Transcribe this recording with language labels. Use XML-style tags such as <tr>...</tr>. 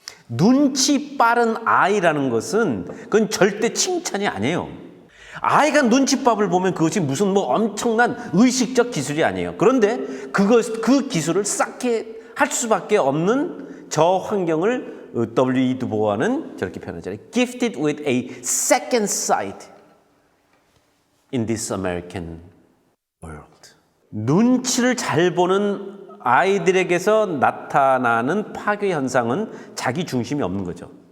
<ko>눈치 빠른 아이라는 것은 그건 절대 칭찬이 아니에요. 아이가 눈치밥을 보면 그것이 무슨 뭐 엄청난 의식적 기술이 아니에요. 그런데 그 기술을 쌓게 할 수밖에 없는 저 환경을 W.E. 두보아는 저렇게 표현하잖아요.</ko> <en>Gifted with a second sight in this American world.</en> <ko>눈치를 잘 보는 아이들에게서 나타나는 파괴 현상은 자기 중심이 없는 거죠.</ko>